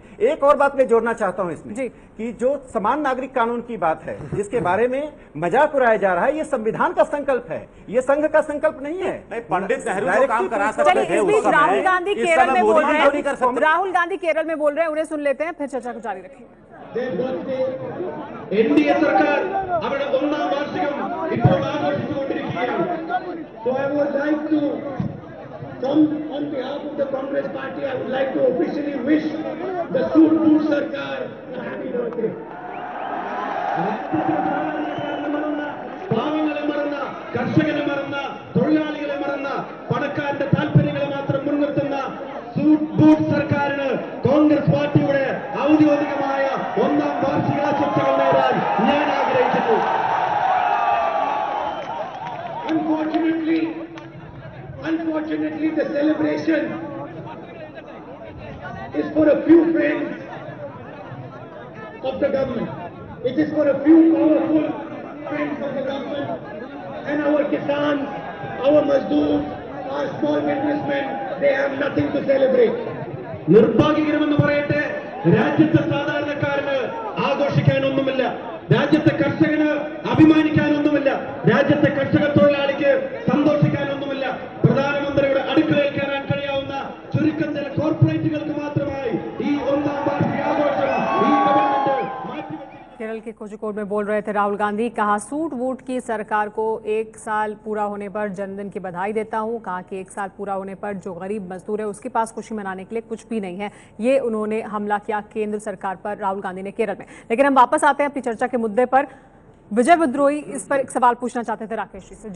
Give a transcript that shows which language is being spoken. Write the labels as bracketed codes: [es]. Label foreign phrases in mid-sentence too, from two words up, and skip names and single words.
[hi] एक और बात मैं जोड़ना चाहता हूं इसमें कि जो समान नागरिक कानून की बात है, जिसके बारे में मजाक उड़ाया जा रहा है, ये संविधान का संकल्प है, ये संघ का संकल्प नहीं है। पंडित नेहरू जो काम करा सकते थे उस समय, राहुल गांधी केरल में बोल रहे हैं, राहुल गांधी केरल में बोल रहे हैं, उन्हें सुन लेते हैं, फिर चर्चा को जारी रखेंगे। [ml] NDA സർക്കാർ അവരുടെ ഒന്നാം വാർഷികം ഇപ്പോൾ ആഘോഷിച്ചുകൊണ്ടിരിക്കുകയാണ്. [en] So I would like to, on behalf of the Congress Party, I would like to officially wish the Suit Sarkar a happy birthday. [ml] പാവങ്ങളെ മറന്ന, കർഷകരെ മറന്ന, തൊഴിലാളികളെ മറന്ന, പണക്കാരുടെ താല്പര്യങ്ങളെ മാത്രം മുൻനിർത്തുന്ന സൂട്ട് സർക്കാരിന് കോൺഗ്രസ് പാർട്ടിയുടെ ഔദ്യോഗികമായ ഒന്നാം വാർഷികാശംസകൾ നേടാൻ ഞാൻ ആഗ്രഹിക്കുന്നു. [en] Unfortunately, the celebration is for a few friends of the government. It is for a few powerful friends of the government, and our kisans, our mazdoors, our small businessmen, they have nothing to celebrate. [ml] നിർഭാഗ്യകരമെന്ന് പറയട്ടെ, രാജ്യത്തെ സാധാരണക്കാരന് ആഘോഷിക്കാനൊന്നുമില്ല, രാജ്യത്തെ കർഷകന് അഭിമാനിക്കാനൊന്നുമില്ല, രാജ്യത്തെ കർഷക തൊഴിലാളിക്ക് സന്തോഷിക്കാനൊന്നുമില്ല. പ്രധാനമന്ത്രിയുടെ അടുക്കളയിൽ കയറാൻ കഴിയാവുന്ന ചുരുക്കം ചില കോർപ്പറേറ്റുകൾക്ക് മാത്രമായി ഈ ഒന്നാം വാർഷികാഘോഷം ഈ ഗവൺമെന്റ് മാറ്റിവെച്ചു. [hi] केरल के कोझिकोड में बोल रहे थे राहुल गांधी। कहा सूट वूट की सरकार को 1 साल पूरा होने पर जन्मदिन की बधाई देता हूं। कहा कि 1 साल पूरा होने पर जो गरीब मजदूर है उसके पास खुशी मनाने के लिए कुछ भी नहीं है। ये उन्होंने हमला किया केंद्र सरकार पर, राहुल गांधी ने केरल में। लेकिन हम वापस आते हैं अपनी चर्चा के मुद्दे पर। विजय विद्रोही इस पर एक सवाल पूछना चाहते थे राकेश जी से।